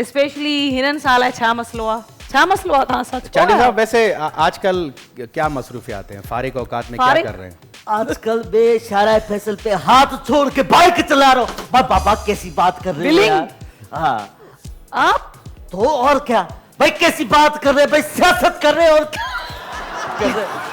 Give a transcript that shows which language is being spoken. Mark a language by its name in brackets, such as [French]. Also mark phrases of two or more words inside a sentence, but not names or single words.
[Sindhi] स्पेशली हिननि साल आहे, छा मसलो आहे, छा मसलो आहे तव्हां सां? [Urdu] چانڈی صاحب، ویسے آج کل کیا مصروفیات ہیں، فارغ اوقات میں کیا کر رہے ہیں? آج کل میں شارع فیصل پہ ہاتھ چھوڑ کے بائیک چلا رہا ہوں. بابا کیسی بات کر رہے ہو یار? हाँ, आप تو اور کیا بھائی، کیسی بات کر رہے ہیں بھائی، سیاست کر رہے ہیں اور کیا کر رہے ہیں?